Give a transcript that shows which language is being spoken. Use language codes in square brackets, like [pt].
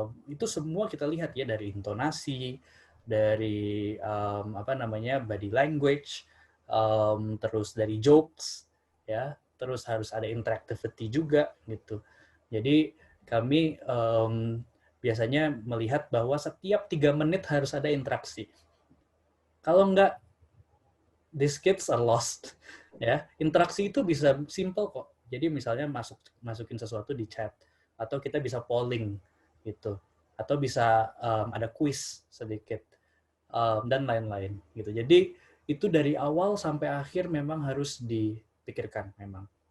[id] Itu semua kita lihat ya dari intonasi, dari apa namanya body language, terus dari jokes, ya, terus harus ada interactivity juga gitu. Jadi kami biasanya melihat bahwa setiap 3 menit harus ada interaksi. Kalau enggak, [en] these kids are lost. [id] Ya, interaksi itu bisa simple kok. Jadi misalnya masukin sesuatu di chat, atau kita bisa polling gitu, atau bisa ada quiz sedikit dan lain-lain gitu. Jadi itu dari awal sampai akhir memang harus dipikirkan memang.